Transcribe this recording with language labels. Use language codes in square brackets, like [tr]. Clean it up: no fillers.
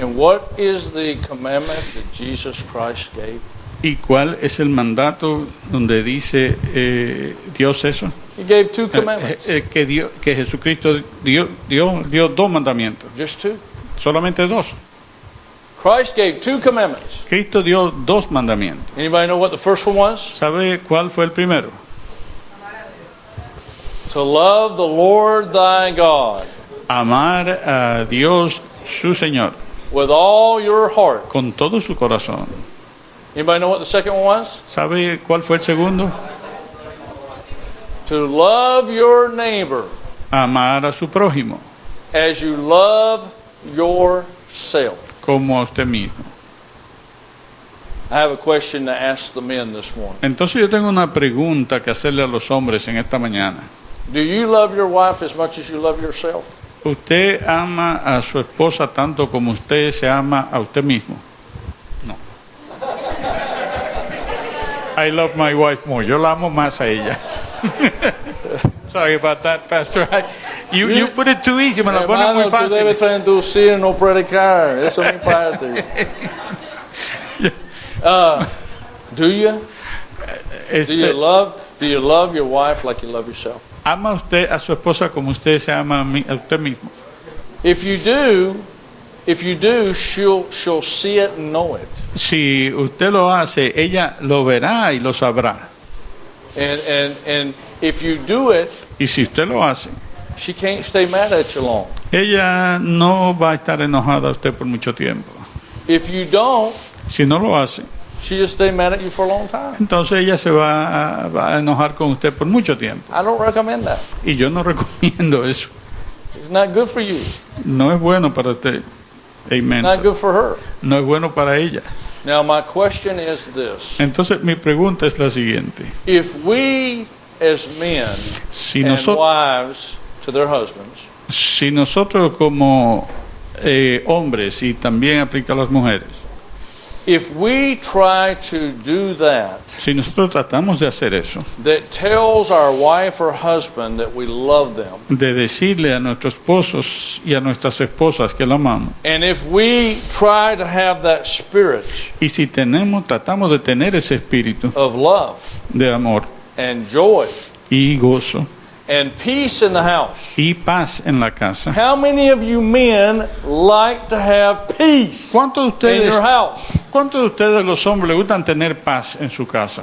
[en] And what is the commandment that Jesus Christ gave? [es] ¿Y cuál es el mandato donde dice Dios eso? [en] He gave two commandments. [es] Que Jesucristo dio dos mandamientos, [en] Just two. [es] solamente dos. [en] Christ gave two commandments. [es] Cristo dio dos mandamientos. [en] Anybody know what the first one was? [es] ¿Sabe cuál fue el primero? [en] To love the Lord thy God [es] Amar a Dios su Señor [en] with all your heart. [es] con todo su corazón. [en] Anybody know what the second one was? [es] ¿Sabe cuál fue el segundo? [en] To love your neighbor [es] Amar a su prójimo [en] as you love yourself. [es] como a usted mismo. [en] I have a question to ask the men this morning. [es] Entonces yo tengo una pregunta que hacerle a los hombres en esta mañana. [en] Do you love your wife as much as you love yourself? [es] ¿Usted ama a su esposa tanto como usted se ama a usted mismo? [en] No. I love my wife more. [es] Yo la amo más a ella. [en] Sorry about that, Pastor. You put it too easy, [es] me la pone muy Hermano, tú debes fácil. traducir, no predicar. Eso es mi parte. [en] Do you? Do you love your wife like you love yourself? [es] ¿Ama usted a su esposa como usted se ama a usted mismo? [en] If you do, she'll see it and know it. [es] Si usted lo hace, ella lo verá y lo sabrá. [en] And if you do it, [es] Y si usted lo hace, [en] she can't stay mad at you long. [es] ella no va a estar enojada a usted por mucho tiempo. [en] If you don't, [es] Si no lo hace, [en] she just stay mad at you for a long time. [es] entonces ella se va a enojar con usted por mucho tiempo. [en] I don't recommend that. [es] Y yo no recomiendo eso. [en] It's not good for you. [es] No es bueno para usted. Amen. [en] Not good for her. [es] No es bueno para ella. [en] Now my question is this. [es] Entonces mi pregunta es la siguiente. [en] If we as men [es] Si [en] and [es] nosotros, [en] wives to their husbands [es] si nosotros como hombres, y también aplica a las mujeres, [en] if we try to do that, [es] si nosotros tratamos de hacer eso, [en] that tells our wife or husband that we love them, [es] de decirle a nuestros esposos y a nuestras esposas que la amamos, [en] and if we try to have that spirit [es] y si tratamos de tener ese espíritu [en] of love [es] de amor [en] and joy [es] y gozo [en] and peace in the house, [es] y paz en la casa, [en] how many of you men like to have peace [es] ¿cuántos in your house? de ustedes los hombres le gustan tener paz en su casa?